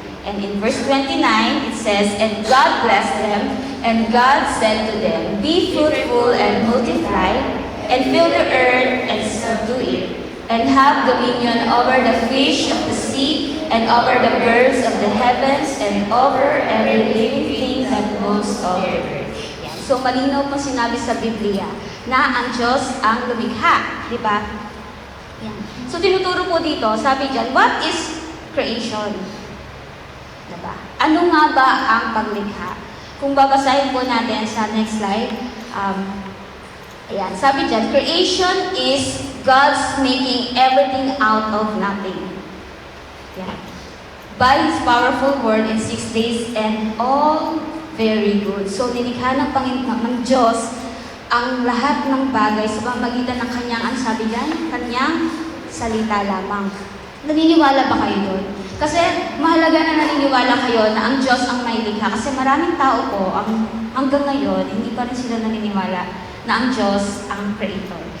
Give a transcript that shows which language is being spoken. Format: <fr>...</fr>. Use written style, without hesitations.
<en>And in verse 29, it says, and God blessed them, and God said to them, be fruitful and multiply, and fill the earth and subdue it, and have dominion over the fish of the sea, and over the birds of the heavens, and over every living thing that moves on the earth.</en> <tl>Yan. So, malinaw po sinabi sa Biblia na ang Diyos ang lumikha. Di ba? Yan. So, tinuturo po dito, sabi dyan,</tl> <en>what is creation?</en> <tl>Diba? Ano nga ba ang paglikha? Kung babasahin po natin sa next slide, ayan, sabi dyan,</tl> <en>creation is God's making everything out of nothing.</en> <tl>Yan.</tl> <en>By His powerful word in 6 days and all very good.</en> <tl>So, nilikha ng Diyos ang lahat ng bagay sa pamamagitan ng kanyang, ang sabi dyan, kanyang salita lamang. Naniniwala ba kayo doon? Kasi mahalaga na naniniwala kayo na ang Diyos ang may likha. Kasi maraming tao po, hanggang ngayon, hindi pa rin sila naniniwala na ang Diyos ang creator.</tl>